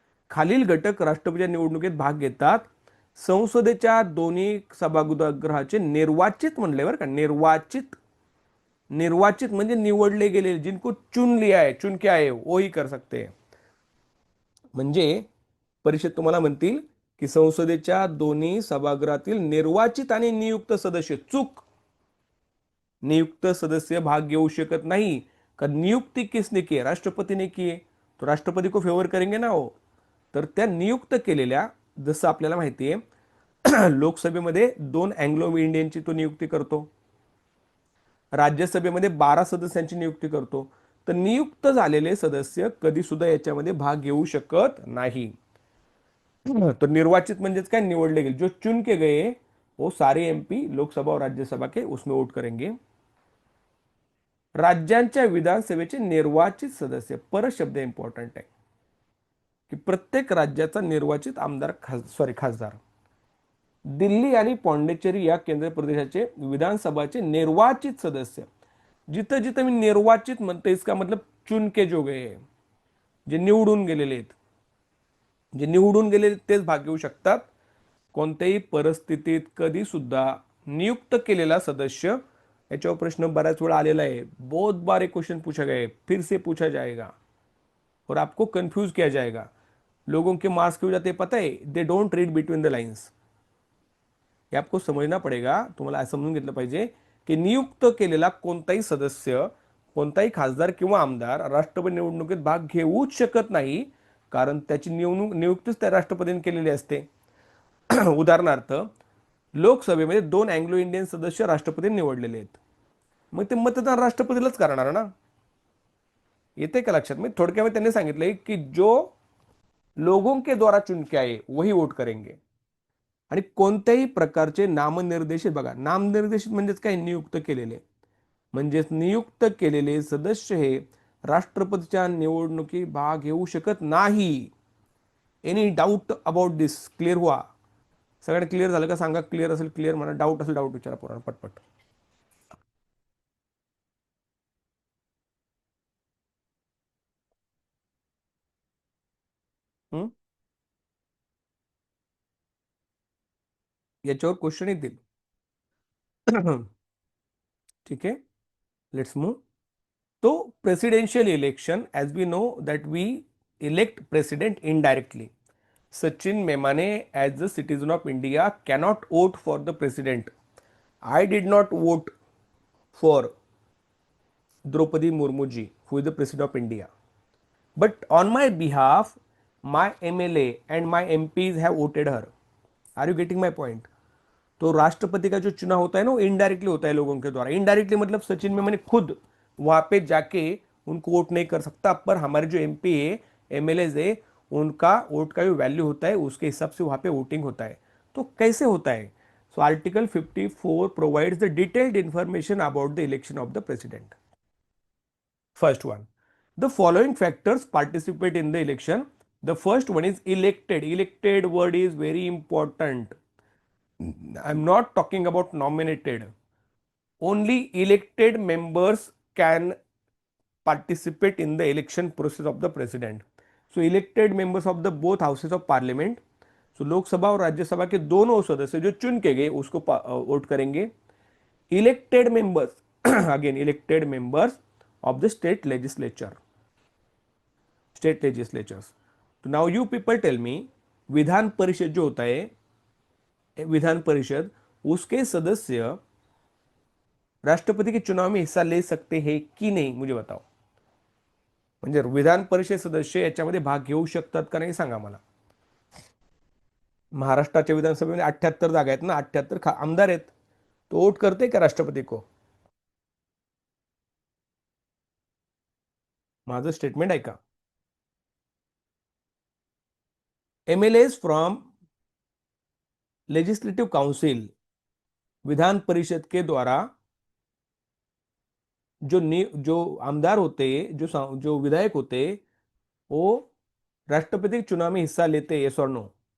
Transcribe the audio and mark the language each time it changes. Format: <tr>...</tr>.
<mr>खालील घटक राष्ट्रपतीच्या निवडणुकीत भाग घेतात. संसदेच्या दोन्ही सभागृहाचे निर्वाचित म्हणले बरं का, निर्वाचित, निर्वाचित म्हणजे निवडले गेलेले,</mr> <hi>जिनको चुन लिया है, चुन के आए वो ही कर सकते हैं.</hi> <mr>म्हणजे परिषद तुम्हाला म्हणतील की संसदेच्या दोन्ही सभागृहातील निर्वाचित आणि नियुक्त सदस्य, चूक, नियुक्त सदस्य भाग घेऊ शकत नाही.</mr> <hi>का नियुक्ती किसने की है? राष्ट्रपती ने की है, तो राष्ट्रपती को फेवर करेंगे ना हो.</hi> <mr>तर त्या नियुक्त केलेल्या, जसं आपल्याला माहिती आहे लोकसभेमध्ये 2 अँग्लो इंडियनची तो नियुक्ती करतो, राज्यसभेमध्ये 12 सदस्यांची नियुक्ती करतो. तर नियुक्त झालेले सदस्य कधी सुद्धा याच्यामध्ये भाग घेऊ शकत नाही. तो निर्वाचित म्हणजेच काय, निवडले गेले,</mr> <hi>जो चुन के गए वो सारे एमपी लोकसभा और राज्यसभा के उसमें वोट करेंगे.</hi> <mr>राज्यांच्या विधानसभेचे निर्वाचित सदस्य, परत शब्द इंपॉर्टंट आहे की प्रत्येक राज्याचा निर्वाचित आमदार, खासदार. दिल्ली आणि पॉंडिचेरी या केंद्र प्रदेशाचे विधानसभाचे निर्वाचित सदस्य, जिथं जिथं मी निर्वाचित म्हणते</mr> <hi>इसका मतलब चुन के जो गए,</hi> <mr>जे निवडून गेलेले आहेत, जे निवडून गेलेले तेच भाग घेऊ शकतात. कोणत्याही परिस्थितीत कधी सुद्धा नियुक्त केलेला सदस्य, याच्यावर प्रश्न बऱ्याच वेळा आलेला आहे,</mr> <hi>बहुत बारे क्वेश्चन पूछा गए, फिर से पूछा जाएगा और आपको कंफ्यूज किया जाएगा. लोगों के मार्क्स क्यों जाते पता है?</hi> <en>They don't read between the lines.</en> <mr>हे आपको समजना पडेगा, तुम्हाला समजून घेतलं पाहिजे की नियुक्त केलेला कोणताही सदस्य, कोणताही खासदार किंवा आमदार राष्ट्रपती निवडणुकीत भाग घेऊच शकत नाही, कारण त्याची नियुक्तीच त्या राष्ट्रपतीने केलेली असते. उदाहरणार्थ, लोकसभेमध्ये 2 अँग्लो इंडियन सदस्य राष्ट्रपती निवडलेले आहेत, मग ते मतदान राष्ट्रपतीलाच करणार ना. येते का लक्षात? मी थोडक्यामध्ये त्यांनी सांगितलंय</mr> <hi>की जो लोगों के द्वारा चुन के आए वही वोट करेंगे.</hi> <mr>आणि कोणत्याही प्रकारचे नामनिर्देशित, बघा नामनिर्देशित म्हणजेच काय, नियुक्त केलेले, म्हणजेच नियुक्त केलेले सदस्य हे राष्ट्रपतीच्या निवडणुकीत भाग घेऊ शकत नाही.</mr> <en>Any doubt about this, clear हुआ?</en> <mr>सगळ्यांना क्लिअर झालं का? सांगा, क्लिअर असेल क्लिअर म्हणा, डाऊट असेल डाऊट विचारा पोरांना पटपट. हम्म? याच्यावर क्वेश्चन येतील. ठीक आहे,</mr> <en>Let's move. तो presidential election, as we know that we elect president indirectly. Sachin Memane, as the citizen of India, cannot vote for the president. I did not vote for Draupadi Murmu ji, who is the president of India. But on my behalf, my MLA and my MPs have voted her. Are you getting my point?</en> <hi>तो राष्ट्रपति का जो चुनाव होता है ना, वो indirectly होता है लोगों के द्वारा. इनडायरेक्टली मतलब सचिन में मैंने खुद वहां पे जाके उनको वोट नहीं कर सकता, पर हमारे जो एमपी है, एमएलए है, उनका वोट का जो वैल्यू होता है उसके हिसाब से वहां पे वोटिंग होता है. तो कैसे होता है?</hi> <en>So article 54 provides the detailed information about the election of the president. First one, the following factors participate in the election. The first one is elected. Elected word is very important. I'm not talking about nominated. Only elected members can participate in the election process of the president. So elected members of the both houses of parliament.</en> <hi>So Lok Sabha और राज्यसभा के दोनों सदस्य जो चुन के गए उसको vote करेंगे.</hi> <en>Elected members, again elected members of the state legislature, state legislatures.</en> <hi>तो</hi> <en>now you people tell me,</en> <hi>Vidhan Parishad जो होता है, विधान परिषद, उसके सदस्य राष्ट्रपति के चुनाव में हिस्सा ले सकते हैं की नाही, मुझे बताओ.</hi> <mr>म्हणजे विधान परिषद सदस्य याच्यामध्ये भाग घेऊ शकतात का नाही सांगा मला. महाराष्ट्राच्या विधानसभेमध्ये 78 जागा आहेत ना, 78 आमदार आहेत.</mr> <hi>तो वोट करते का राष्ट्रपती को?</hi> <mr>माझं स्टेटमेंट ऐका.</mr> <en>MLA from legislative council,</en> <hi>Vidhan Parishad के द्वारा जो आमदार होते, जो विधायक होते, वो राष्ट्रपति के चुनाव में हिस्सा लेते, यस और नो?</hi>